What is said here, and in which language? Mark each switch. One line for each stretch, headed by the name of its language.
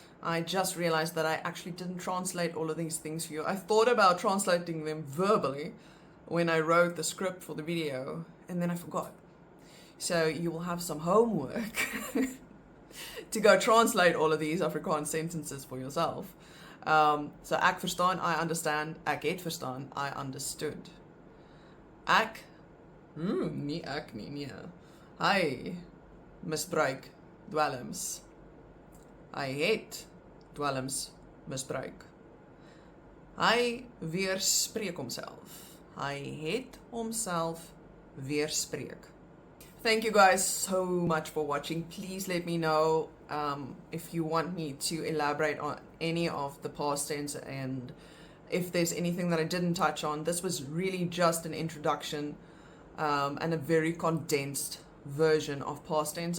English: I just realized that I actually didn't translate all of these things for you. I thought about translating them verbally when I wrote the script for the video, and then I forgot. So you will have some homework to go translate all of these Afrikaans sentences for yourself.
Afrikaans: So ek verstaan,
English: I understand.
Afrikaans: Ek het verstaan,
English: I understood.
Afrikaans: Ek, nie ek nie, nee. Hy misbruik dwelms. Hy het dwelms misbruik. Hy weerspreek homself. Hy het homself weerspreek.
English: Thank you guys so much for watching. Please let me know if you want me to elaborate on any of the past tense and if there's anything that I didn't touch on. This was really just an introduction and a very condensed version of past tense.